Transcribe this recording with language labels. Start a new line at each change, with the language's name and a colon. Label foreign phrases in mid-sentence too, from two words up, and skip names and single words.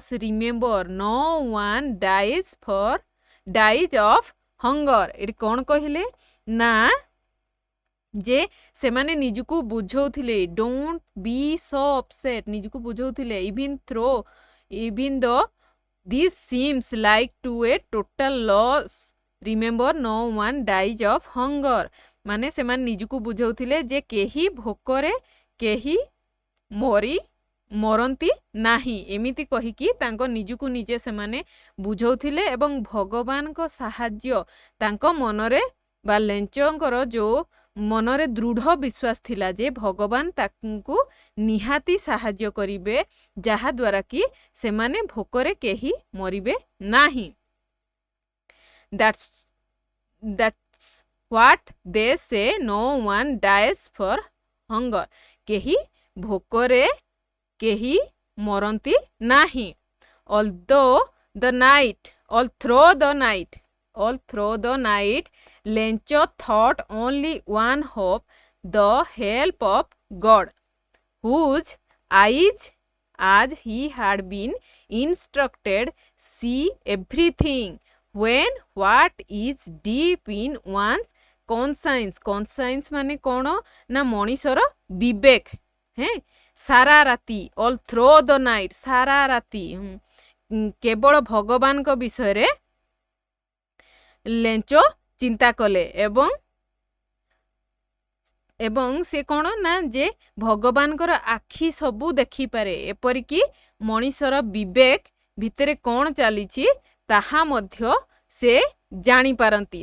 English: Remember, no one dies of hunger.
Odia: ଏଠି କ'ଣ କହିଲେ ନା ଯେ ସେମାନେ ନିଜକୁ ବୁଝଉଥିଲେ
English: don't be so upset,
Odia: ନିଜକୁ ବୁଝଉଥିଲେ
English: even though this seems like to a total loss. Remember, no one dies of hunger.
Odia: ମାନେ ସେମାନେ ନିଜକୁ ବୁଝଉଥିଲେ ଯେ କେହି ଭୋକରେ କେହି ମରନ୍ତି ନାହିଁ। ଏମିତି କହିକି ତାଙ୍କ ନିଜକୁ ନିଜେ ସେମାନେ ବୁଝଉଥିଲେ ଏବଂ ଭଗବାନଙ୍କ ସାହାଯ୍ୟ ତାଙ୍କ ମନରେ ବା ଲେଞ୍ଚଙ୍କର ଯେଉଁ ମନରେ ଦୃଢ଼ ବିଶ୍ୱାସ ଥିଲା ଯେ ଭଗବାନ ତାଙ୍କୁ ନିହାତି ସାହାଯ୍ୟ କରିବେ, ଯାହାଦ୍ୱାରା କି ସେମାନେ ଭୋକରେ କେହି ମରିବେ ନାହିଁ।
English: That's what they say, no one dies for hunger.
Odia: କେହି ଭୋକରେ କେହି ମରନ୍ତି ନାହିଁ।
English: Although the night, all through the night, Lencho thought only one hope, the help of God, whose eyes, as he had been instructed, see everything. When what is deep in one's conscience
Odia: ମାନେ କ'ଣ ନା ମଣିଷର ବିବେକ। ସାରା ରାତି,
English: all through the night,
Odia: ସାରା ରାତି କେବଳ ଭଗବାନଙ୍କ ବିଷୟରେ ଲେଞ୍ଚ ଚିନ୍ତା କଲେ ଏବଂ ସେ କ'ଣ ନା ଯେ ଭଗବାନଙ୍କର ଆଖି ସବୁ ଦେଖିପାରେ, ଏପରିକି ମଣିଷର ବିବେକ ଭିତରେ କ'ଣ ଚାଲିଛି ତାହା ମଧ୍ୟ ସେ ଜାଣିପାରନ୍ତି।